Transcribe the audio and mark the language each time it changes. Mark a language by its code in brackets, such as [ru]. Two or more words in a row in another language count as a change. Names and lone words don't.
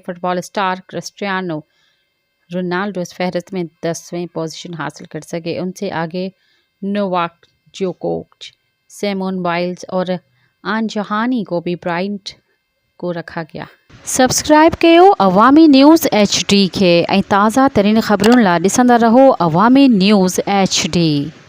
[ur] فٹ بال اسٹار کرسٹیانو رونالڈو اس فہرست میں 10ویں پوزیشن حاصل کر سکے۔ ان سے آگے نوواک جوکووچ، سیمون بائلز اور آنجہانی کوبی برائنٹ کو رکھا گیا۔ [sd] سبسکرائب کयो عوامی نیوز HD کے ऐं ताज़ा तरीन ख़बरुनि लाइ ॾिसंदा रहो अवामी न्यूज़ HD।